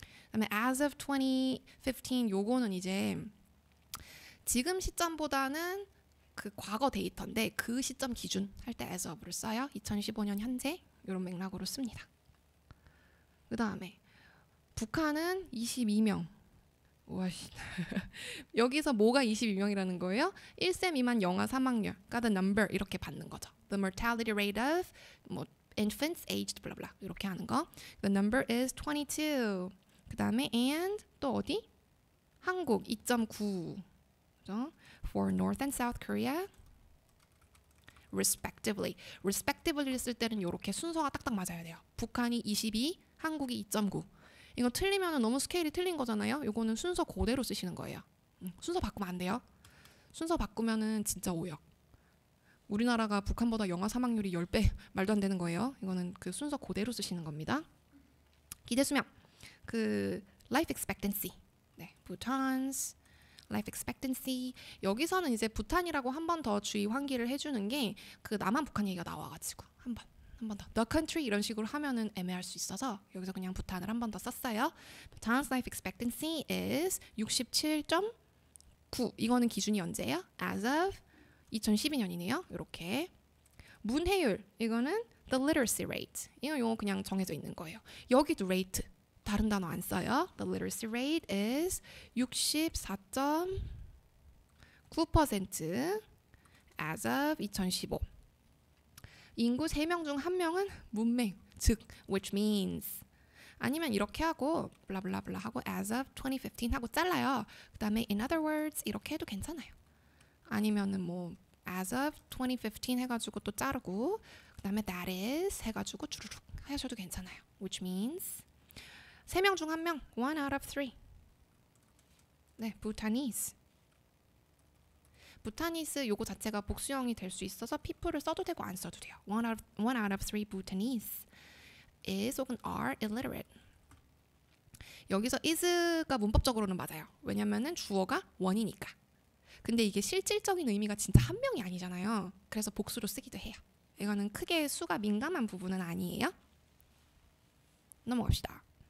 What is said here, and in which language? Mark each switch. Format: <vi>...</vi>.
<ko>그다음에 as of 2015 요거는 이제 지금 시점보다는 그 과거 데이터인데 그 시점 기준 할 때 as of를 써요. 2015년 현재 이런 맥락으로 씁니다. 그 다음에 북한은 22명. 와씨. 여기서 뭐가 22명이라는 거예요? 1세 미만 영아 사망률, 그러니까 the number 이렇게 받는 거죠.</ko> <en>The mortality rate of 뭐 infants aged blah blah</en> <ko>이렇게 하는 거.</ko> <en>The number is 22.</en> <ko>그 다음에 and 또 어디? 한국 2.9. 그죠?</ko> <en>For North and South Korea respectively.</en> <ko>respectively를 쓸 때는 이렇게 순서가 딱딱 맞아야 돼요. 북한이 22, 한국이 2.9. 이거 틀리면 너무 스케일이 틀린 거잖아요. 이거는 순서 그대로 쓰시는 거예요. 순서 바꾸면 안 돼요. 순서 바꾸면은 진짜 오역. 우리나라가 북한보다 영아 사망률이 10배 말도 안 되는 거예요. 이거는 그 순서 그대로 쓰시는 겁니다. 기대 수명.</ko> <en>그 life expectancy. 네, Bhutan's life expectancy.</en> <ko>여기서는 이제 부탄이라고 한 번 더 주의 환기를 해주는 게 그 남한 북한 얘기가 나와가지고 한 번 더 the country 이런 식으로 하면은 애매할 수 있어서 여기서 그냥 부탄을 한 번 더 썼어요.</ko> <en>Bhutan's life expectancy is 67.9.</en> <ko>이거는 기준이 언제예요? As of 2012년이네요. 이렇게 문해율 이거는 the literacy rate. 이거 그냥 정해져 있는 거예요. 여기도 rate 다른 단어 안 써요.</ko> <en>The literacy rate is 64.9% as of 2015.</en> <ko>인구 3명 중 1명은 문맹, 즉</ko> <en>which means</en> <ko>아니면 이렇게 하고 블라블라블라 하고 as of 2015 하고 잘라요. 그 다음에</ko> <en>in other words</en> <ko>이렇게 해도 괜찮아요. 아니면은 뭐 as of 2015 해가지고 또 자르고 그 다음에 that is 해가지고 주르륵 하셔도 괜찮아요. which means 3명 중 1명, 1 out of 3. 네, Bhutanese. Bhutanese 요거 자체가 복수형이 될 수 있어서 people를 써도 되고 안 써도 돼요.</ko> <en>1 out of 3 Bhutanese is</en> <ko>혹은</ko> <en>are illiterate.</en> <ko>여기서 is가 문법적으로는 맞아요. 왜냐면은 주어가 원이니까. 근데 이게 실질적인 의미가 진짜 한 명이 아니잖아요. 그래서 복수로 쓰기도 해요. 이거는 크게 수가 민감한 부분은 아니에요. 넘어갑시다.</ko>